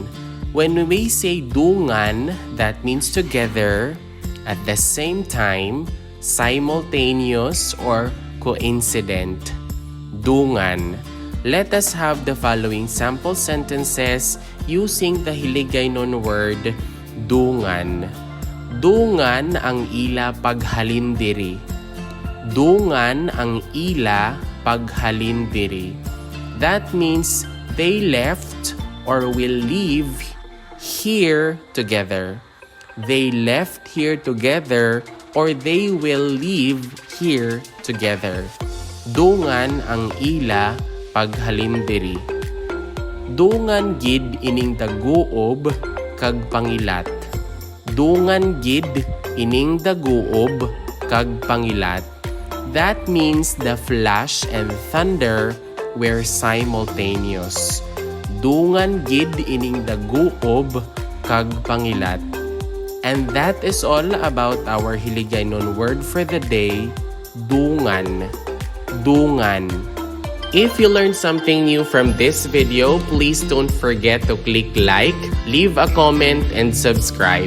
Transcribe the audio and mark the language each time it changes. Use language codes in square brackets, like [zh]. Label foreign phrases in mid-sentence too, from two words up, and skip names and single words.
[en] When we say dungan, that means together, at the same time, simultaneous or coincident. Dungan. Let us have the following sample sentences using the Hiligaynon word dungan. [hil] Dungan ang ila paghalindiri. Dungan ang ila paghalindiri. [en] That means they left or will leave here together. They left here together or they will leave here together. [hil] Dungan ang ila paghalindiri. Dungan gid ining daguob kag pangilat. Dungan gid ining daguob kag pangilat. [en] That means the flash and thunder were simultaneous. [hil] Dungan gid ining daguob kag pangilat. [en] And that is all about our Hiligaynon word for the day, dungan. Dungan. If you learned something new from this video, please don't forget to click like, leave a comment, and subscribe.